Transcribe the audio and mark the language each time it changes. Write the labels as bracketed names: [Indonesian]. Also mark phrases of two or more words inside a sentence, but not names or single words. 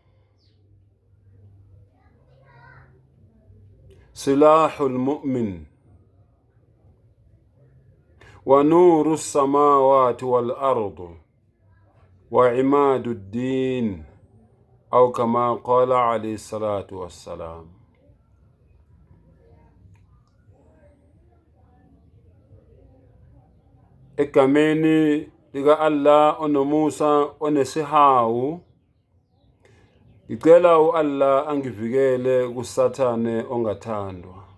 [Arabic] سلاح المؤمن ونور السماوات والأرض وعماد الدين، أو كما قال عليه الصلاة والسلام. [Zulu] Egameni lika Allah onomusa onesihawu, ngicela u-Allah angivikele kusathane ongathandwa.